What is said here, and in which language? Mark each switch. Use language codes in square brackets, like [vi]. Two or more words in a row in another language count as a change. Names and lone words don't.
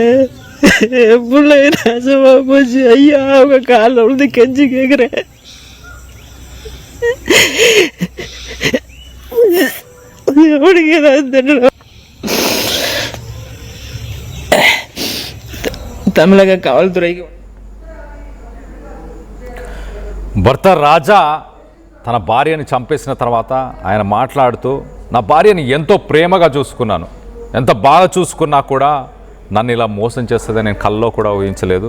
[ta] என் பிள்ளை நாசமா போச்சு. ஐயா அவங்க காலில் விழுந்து கெஞ்சி கேட்குறேன். அவனுக்கு ஏதாவது தெரியல. தமிழக காவல்துறைக்கு [te] భర్త రాజా తన భార్యని చంపేసిన తర్వాత ఆయన మాట్లాడుతూ నా భార్యని ఎంతో ప్రేమగా చూసుకున్నాను, ఎంత బాగా చూసుకున్నా కూడా నన్ను ఇలా మోసం చేస్తుందని నేను కల్లో కూడా ఊహించలేదు.